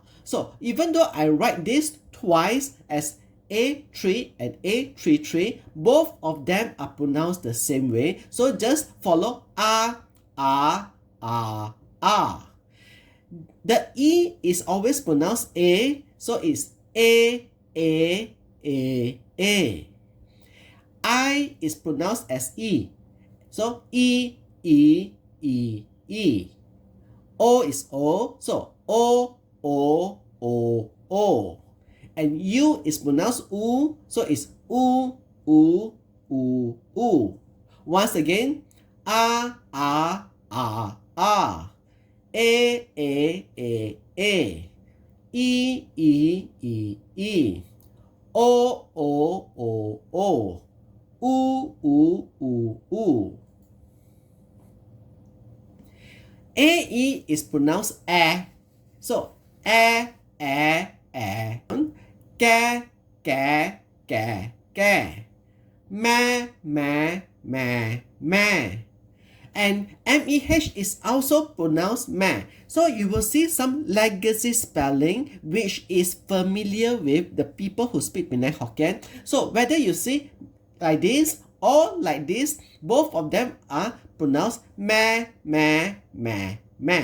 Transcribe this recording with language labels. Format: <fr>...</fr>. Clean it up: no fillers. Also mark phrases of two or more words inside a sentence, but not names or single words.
<en>So even though I write this twice as A3 and A33, both of them are pronounced the same way. So just follow ah, ah, ah, ah. The E is always pronounced A, so it's A, A, A, A. I is pronounced as E, so E, E, E, E. O is O, so O, O, O, O. And U is pronounced U, so it's U, U, U, U. Once again, A, A, A, A. A, A, A, A. E, E, E, E. O, O, O, O. U, U, U, U. AE is pronounced A. So, A, A, A. Ga, ga, ga, ga. Ma, ma, ma, ma. And MEH is also pronounced ma. So you will see some legacy spelling which is familiar with the people who speak Penang Hokkien. So whether you see like this or like this, both of them are pronounced ma, ma, ma, ma.</en>